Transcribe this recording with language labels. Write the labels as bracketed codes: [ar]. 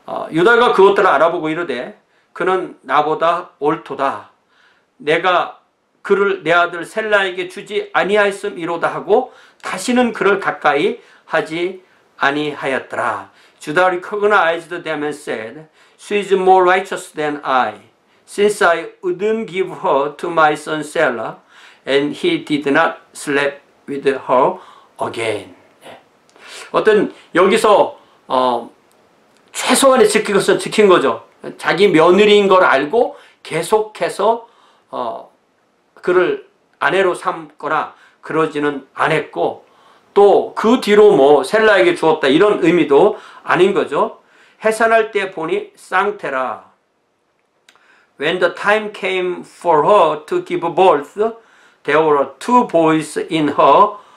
[ko] 유다가 그것들을 알아보고 이르되 그는 나보다 옳도다. 내가 그를 내 아들 셀라에게 주지 아니하였음이로다 하고 다시는 그를 가까이 하지 아니하였더라. [en] Judah recognized them and said, She is more righteous than I. since I wouldn't give her to my son Sarah, and he did not sleep with her again. [ko] 어떤 여기서 최소한의 지킬 것은 지킨 거죠. 자기 며느리인 걸 알고 계속해서 그를 아내로 삼거나 그러지는 않았고, 또 그 뒤로 뭐 셀라에게 주었다 이런 의미도 아닌 거죠. 해산할 때 보니 쌍태라. [en] When the time came for her to give birth, there were two boys in her